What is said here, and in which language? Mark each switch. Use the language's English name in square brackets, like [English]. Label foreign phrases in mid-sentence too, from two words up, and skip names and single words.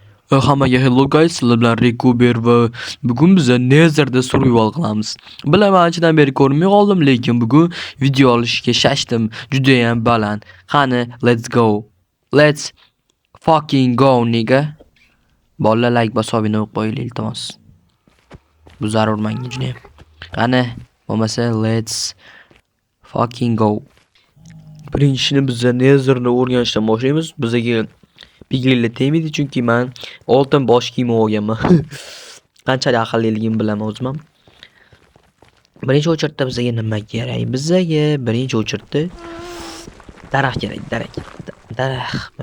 [Uzbek] Hammaga [English] hello guys, [Uzbek] sizlar bilan Rekuber va bugun biz Nether'da survival qilamiz. Bilaman anchadan beri ko'rmay qoldim, lekin bugun video olishga shashtim. Juda ham baland. Qani, [English] let's go. Let's fucking go, nigga. [Uzbek] Bolalar like bosib qo'yinglar iltimos. Bu zarur menga juda ham. Qani, bo'lmasa [English] let's fucking go. [Uzbek] Birinchini biz Nether'ni o'rganishdan boshlaymiz. Bizga Piglinlar tegmaydi chunki men oltin bosh kiyim olganman. Qanchalik aqlliligimni bilaman o'zim ham. Birinchi o'chirtda bizga nima kerak? Bizga birinchi o'chirtda daraxt kerak, daraxt.